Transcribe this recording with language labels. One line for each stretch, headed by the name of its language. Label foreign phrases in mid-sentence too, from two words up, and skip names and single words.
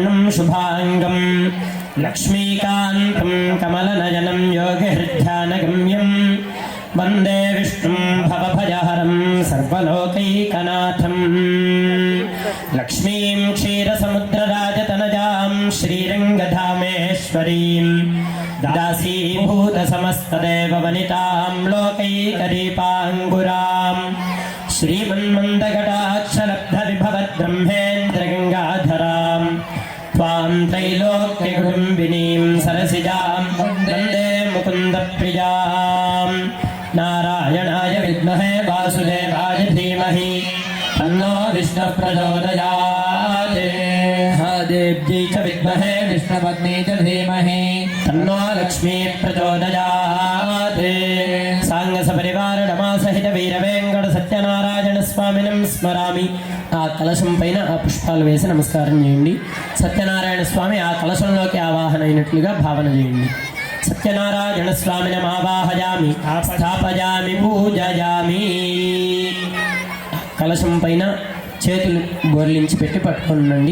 Sanskrit: శుభాంగం లక్ష్మీకాంతం కమలనయనం యోగిహృధ్యానగమ్యం వందే విష్ణుం భవభయహరం సర్వలోకైకనాథం లక్ష్మీం క్షీరసముద్రరాజతనజాం శ్రీరంగధామేశ్వరీం దాసీభూతసమస్తదేవవనితాం లోకైకదీపాంగురాం శ్రీమన్మందకటాక్షలబ్ధవిభవద్బ్రహ్మేంద్రగంగాధరాం त्वां त्रैलोक्यकुटुम्बिनीं सरसिजां वन्दे मुकुन्दप्रियां नारायणाय विद्महे वासुदेवाय धीमहि तन्नो विष्णुः प्रचोदयात् महादेव्यै च विद्महे विष्णुपत्नी च धीमहि तन्नो लक्ष्मी प्रचोदयात् साङ्गसपरिवारनमासहित वीरवेङ्कट सत्यनारायण स्वामिनं स्मरामि
Telugu: ఆ కలశం పైన ఆ పుష్పాలు వేసి నమస్కారం చేయండి. సత్యనారాయణ స్వామి ఆ కలశంలోకి ఆవాహన అయినట్లుగా భావన చేయండి.
Sanskrit: సత్యనారాయణ స్వామిని ఆవాహయామి స్థాపయామి పూజయామి.
Telugu: కలశం పైన చేతులు బోర్లించి పెట్టి పట్టుకొని ఉండండి.